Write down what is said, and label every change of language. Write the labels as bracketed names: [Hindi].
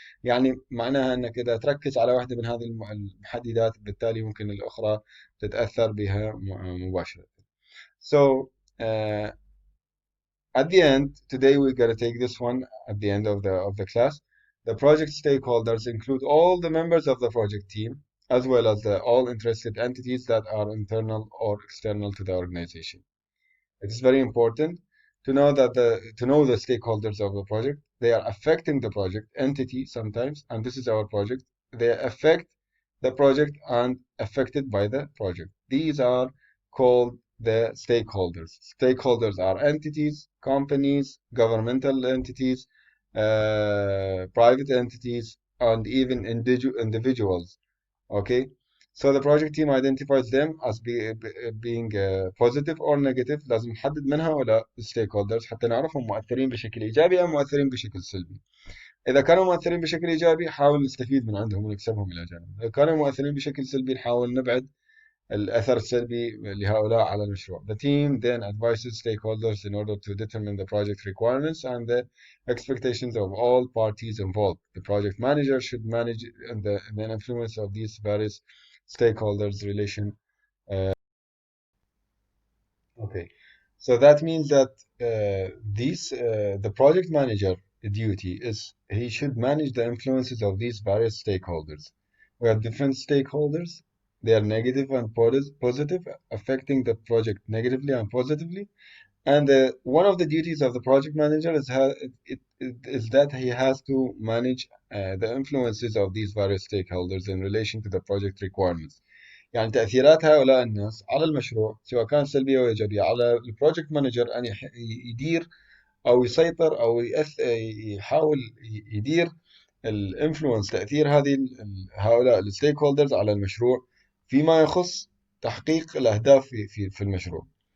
[Arabic] يعني معناها انك اذا تركز على واحدة من هذه المحددات بالتالي ممكن الاخرى تتأثر بها مباشرة. [English] So uh, at the end, today we're going to take this one at the end of the class. The project stakeholders include all the members of the project team, as well as all interested entities that are internal or external to the organization. It is very important to know the stakeholders of the project. They are affecting the project entity sometimes, and this is our project. They affect the project and affected by the project. These are called the stakeholders. Stakeholders are entities, companies, governmental entities, private entities, and even individuals. Okay, so the project team identifies them as being positive or negative. [Arabic] لازم نحدد من هؤلاء الستيك حتى نعرفهم مؤثرين بشكل إيجابي أو مؤثرين بشكل سلبي. إذا كانوا مؤثرين بشكل إيجابي حاول نستفيد من عندهم ونكسبهم إلى جانب. إذا كانوا مؤثرين بشكل سلبي نحاول نبعد الأثر السلبي لهؤلاء على المشروع. [English] The team then advises stakeholders in order to determine the project requirements and the expectations of all parties involved. The project manager should manage the influence of these various stakeholders relation. Okay, so that means that the project manager duty is he should manage the influences of these various stakeholders. We have different stakeholders. They are negative and positive, affecting the project negatively and positively. And one of the duties of the project manager is that he has to manage the influences of these various stakeholders in relation to the project requirements. [Arabic] يعني تأثيرات هؤلاء الناس على المشروع سواء كانت سلبية أو إيجابية على البروجكت مانجر أن يدير أو يسيطر أو يحاول يدير الانفلونس تأثير هؤلاء الستيك هولدرز على المشروع فيما يخص تحقيق الأهداف في المشروع.